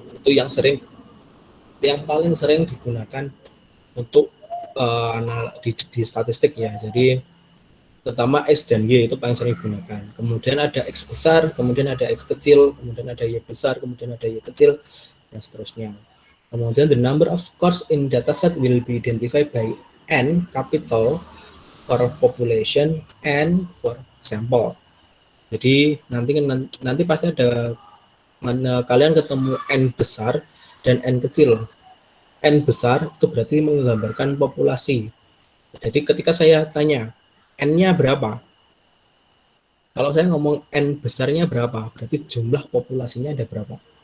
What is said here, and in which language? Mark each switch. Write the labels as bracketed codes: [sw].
[id] Itu yang paling sering digunakan untuk di statistik ya. Jadi terutama X dan Y itu paling sering digunakan. Kemudian ada X besar, kemudian ada X kecil, kemudian ada Y besar, kemudian ada Y kecil, dan seterusnya. Kemudian [en] the number of scores in dataset will be identified by N capital for population, N for sample. [id] Jadi nanti pasti ada kalian ketemu N besar dan N kecil. N besar itu berarti menggambarkan populasi. Jadi ketika saya tanya N-nya berapa? Kalau saya ngomong N besarnya berapa, berarti jumlah populasinya ada berapa?